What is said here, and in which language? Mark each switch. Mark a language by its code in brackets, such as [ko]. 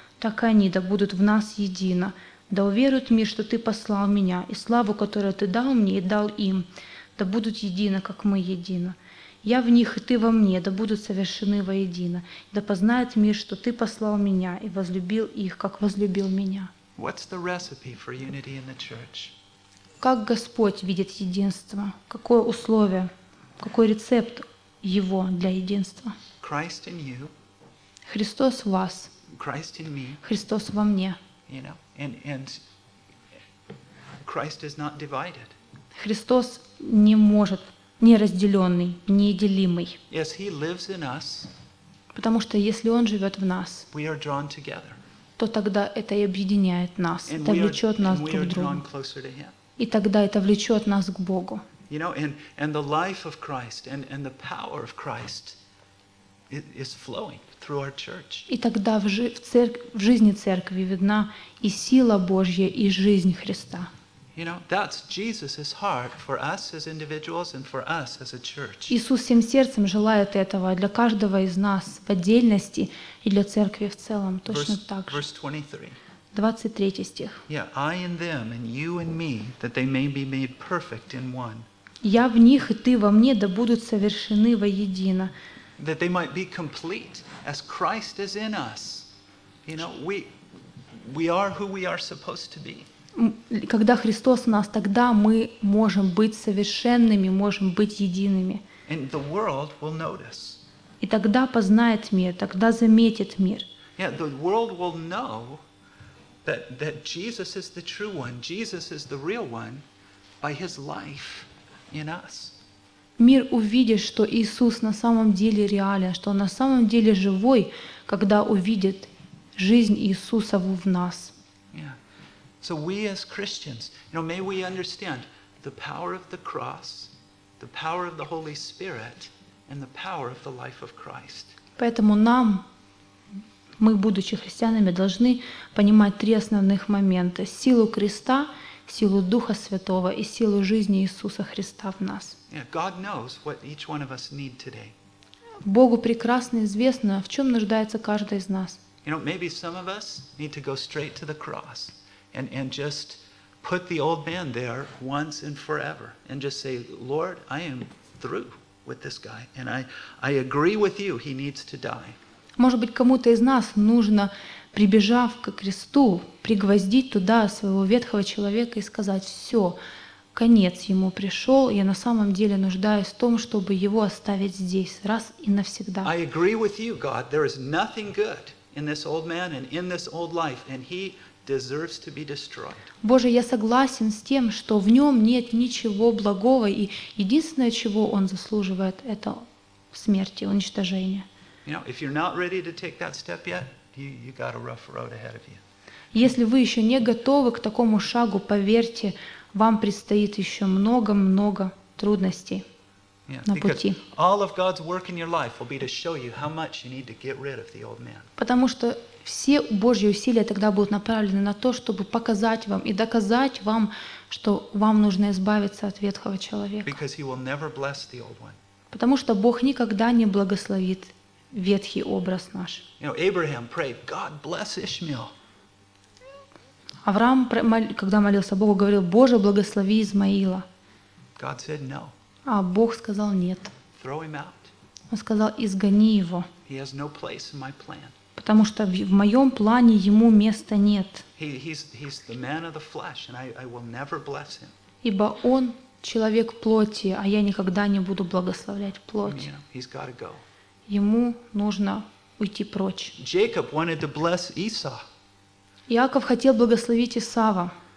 [ru] Так и они да будут в нас едино. Да уверует мир, что ты послал меня, и славу, которую ты дал мне, и дал им. Да будут едино, как мы едино. Я в них, и ты во мне, да будут совершены воедино. Да познает мир, что ты послал меня и возлюбил их, как возлюбил меня». [en] What's the recipe for unity in the church? [ru] Как Господь видит единство? Какое условие, какой рецепт Его для единства? [en] Christ in you. [ru] Христос в вас. [en] Christ in me. [ru] Христос во мне. [en] You know, and Christ is not divided. [ru] Христос не может неразделенный, неделимый. [en] Yes, he lives in us. [ru] Потому что если Он живет в нас, [en] we are drawn together. [ru] То тогда это и объединяет нас, [en] and [ru] это влечет нас друг к другу. И тогда это влечет нас к Богу. [en] You know, and the life of Christ and the power of Christ is flowing through our church. [ru] И тогда в жизни церкви видна и сила Божья, и жизнь Христа. [en] You know, that's Jesus's heart for us as individuals and for us as a church. [ru] Иисус всем сердцем желает этого для каждого из нас в отдельности и для церкви в целом точно так же. [en] Verse 23. [ru] 23 стих. [en] Yeah, I in them and you in me, that they may be made perfect in one. [ru] Я в них и ты во мне, да будут совершены воедино. [en] That they might be complete as Christ is in us. You know, we are who we are supposed to be. [ru] Когда Христос в нас, тогда мы можем быть совершенными, можем быть едиными. [en] And the world will notice. [ru] И тогда познает мир, тогда заметит мир. [en] Yeah, the world will know that Jesus is the true one, Jesus is the real one by his life in us. [ru] Мир увидит, что Иисус на самом деле реален, что он на самом деле живой, когда увидит жизнь Иисуса в нас. [en] Yeah. So we as Christians, you know, may we understand the power of the cross, the power of the Holy Spirit, and the power of the life of Christ. [ru] Поэтому нам, мы, будучи христианами, должны понимать три основных момента: силу Креста, силу Духа Святого и силу жизни Иисуса Христа в нас. [en] Yeah, God knows what each one of us need today. [ru] Богу прекрасно известно, в чем нуждается каждый из нас. [en] You know, maybe some of us need to go straight to the cross and just put the old man there once and forever and just say, Lord, I am through with this guy and I agree with you, he needs to die. [ru] Может быть, кому-то из нас нужно, прибежав к кресту, пригвоздить туда своего ветхого человека и сказать: «Все, конец ему пришел, я на самом деле нуждаюсь в том, чтобы его оставить здесь раз и навсегда». [en] I agree with you, God. There is nothing good in this old man and in this old life, and he deserves to be destroyed. [ru] Боже, я согласен с тем, что в нем нет ничего благого, и единственное, чего он заслуживает, это смерти, уничтожения. [en] You know, if you're not ready to take that step yet, you got a rough road ahead of you. [ru] Если вы еще не готовы к такому шагу, поверьте, вам предстоит еще много-много трудностей на пути. [en] All of God's work in your life will be to show you how much you need to get rid of the old man. [ru] Потому что все Божьи усилия тогда будут направлены на то, чтобы показать вам и доказать вам, что вам нужно избавиться от ветхого человека. [en] Because he will never bless the old one. [ru] Потому что Бог никогда не благословит ветхий образ наш. [en] You know, Abraham prayed, God bless Ishmael. [ru] Авраам, когда молился Богу, говорил: Боже, благослови Измаила. [en] God said no. [ru] А Бог сказал нет. [en] Throw him out. [ru] Он сказал: изгони его. [en] He has no place in my plan. [ru] Потому что в моем плане ему места нет. [en] He's the man of the flesh, and I will never bless him. [ru] Ибо он человек плоти, а я никогда не буду благословлять плоть. [en] You know, he's gotta go. [ru] Ему нужно уйти прочь. [en] Jacob wanted to bless Esau. [ru] Иаков хотел благословить Исава.